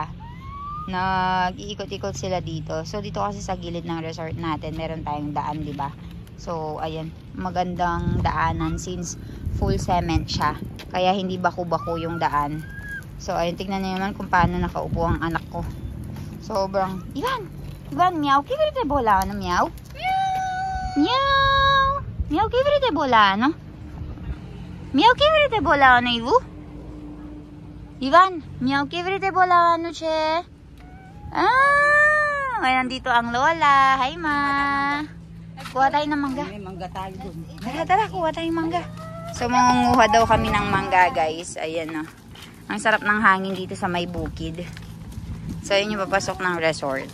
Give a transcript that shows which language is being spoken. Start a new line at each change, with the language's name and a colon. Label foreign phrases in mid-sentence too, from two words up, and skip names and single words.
Filipino: Nag-iikot-ikot sila dito. So dito kasi sa gilid ng resort natin, meron tayong daan, 'di ba? So ayan, magandang daanan since full cement siya. Kaya hindi baku-baku yung daan. So ayun, tingnan niyo naman kung paano nakaupo ang anak ko. Sobrang,
Italian: Ivan, miau, che vedete volano, miau? Miau, miau, che vedete volano? Miau, che vedete volano, Ivu? Ivan, miau, che vedete volano, c'è?
Filipino: Ah, Ngayon dito ang lola. Hi, ma. Kuha tayo ng mangga. May mangga tayo dun. Tara, kuha tayong mangga. So, mangunguha daw kami ng mangga, guys. Ayan, no. Ang sarap ng hangin dito sa may bukid. So, yun yung papasok ng resort.